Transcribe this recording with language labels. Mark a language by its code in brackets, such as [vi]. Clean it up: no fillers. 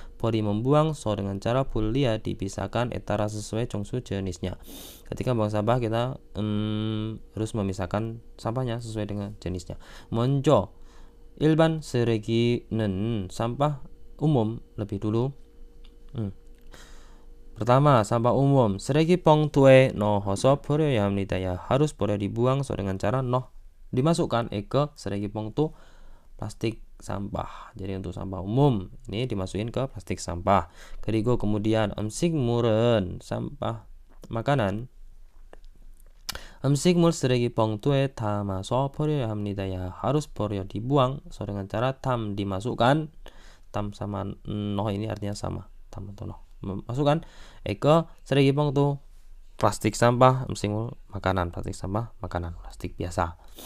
[id] 버리 membuang so dengan cara 분리야 dipisahkan etara sesuai 정수 jenisnya. Ketika buang sampah kita harus memisahkan sampahnya sesuai dengan jenisnya. [ko] 먼저 일반 쓰레기는 [id] sampah umum lebih dulu. Pertama, sampah umum [ko] 쓰레기 봉투에 넣어서 버려야 합니다. [id] Ya harus boleh dibuang so dengan cara dimasukkan ke 쓰레기 봉투 plastik sampah. Jadi untuk sampah umum ini dimasukin ke plastik sampah. [ko] 그리고 kemudian 음식물은 [id] sampah makanan [ko] 음식물 쓰레기 봉투에 담아서 버려야 합니다. [id] Ya harus 버려 dibuang so dengan cara dimasukkan. Tam sama ini artinya sama. Tam atau masukkan ke 쓰레기 봉투 plastik sampah 음식물 makanan, plastik sampah makanan, plastik biasa.